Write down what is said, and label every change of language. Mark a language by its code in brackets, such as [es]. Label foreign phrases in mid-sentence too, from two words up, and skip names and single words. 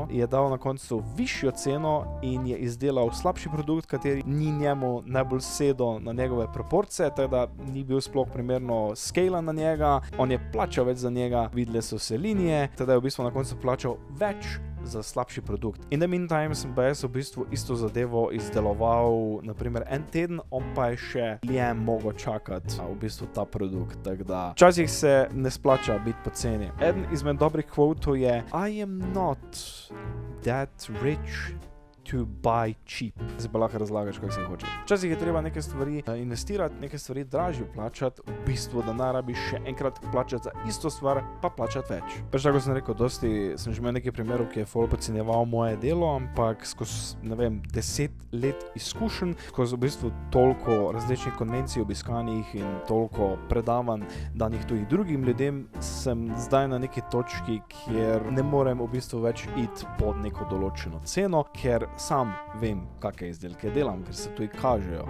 [sl] Je dal na koncu višjo ceno in je izdelal slabši produkt, kateri ni njemu najbolj sedel na njegove proporcije, tako da ni bil sploh primerno skala na njega, on je plačal več za njega, videli so se linije, teda je v bistvu na koncu plačal več za slabši produkt. [en] In the meantime [sl] sem pa jaz v bistvu isto zadevo izdeloval, naprimer en teden, on pa je še dlje mogel čakati v bistvu ta produkt, tako da včasih se ne splača biti poceni. Eden izmed dobrih kvotov je [en] I am not that rich to buy cheap. [sl] Zdaj pa lahko razlagaš, kako se hoče. Včasih je treba neke stvari investirati, neke stvari dražje plačati, v bistvu, da ne rabiš še enkrat plačati za isto stvar, pa plačati več. Pač tako sem rekel, dosti sem že imel nekaj primerov, ki je ful podcenjeval moje delo, ampak skozi, 10 let izkušenj, skozi v bistvu toliko različnih konvencij obiskanih in toliko predavanj danih tudi drugim ljudem, sem zdaj na neki točki, kjer ne morem v bistvu več iti pod neko določeno ceno, ker sam vem, kakšne izdelke delam, ker se tudi kažejo.